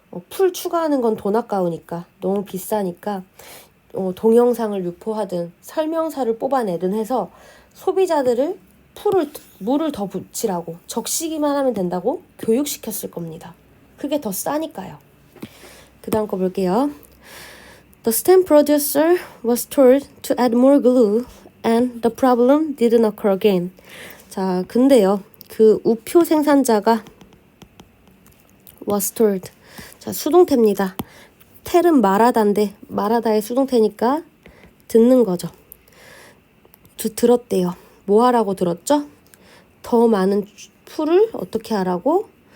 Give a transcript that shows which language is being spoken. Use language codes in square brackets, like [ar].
[ko] 풀 추가하는 건 돈 아까우니까, 너무 비싸니까 동영상을 유포하든 설명서를 뽑아내든 해서 소비자들을 물을 더 붙이라고 적시기만 하면 된다고 교육시켰을 겁니다. 그게 더 싸니까요. 그 다음 거 볼게요. [en] The stamp producer was told to add more glue and the problem didn't occur again. [ko] 자, 근데요. 그 우표 생산자가 was told. 자, 수동태입니다. 텔은 말하다인데 말하다의 수동태니까 듣는 거죠. 들었대요. 뭐 하라고 들었죠? 더 많은 풀을 어떻게 하라고?